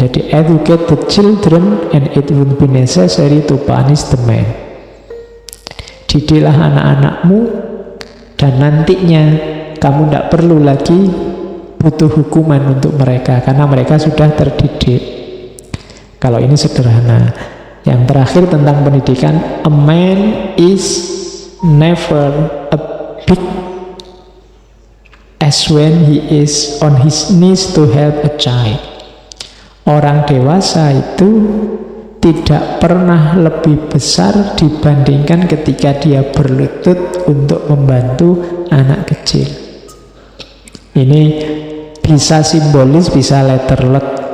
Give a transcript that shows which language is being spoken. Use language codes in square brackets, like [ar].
[en] Jadi educate the children and it will be necessary to punish the man. [id] Didiklah anak-anakmu dan nantinya kamu tidak perlu lagi butuh hukuman untuk mereka, karena mereka sudah terdidik. Kalau ini sederhana. Yang terakhir tentang pendidikan, [en] a man is never a big as when he is on his knees to help a child. [id] Orang dewasa itu tidak pernah lebih besar dibandingkan ketika dia berlutut untuk membantu anak kecil. Ini bisa simbolis, bisa letterlek.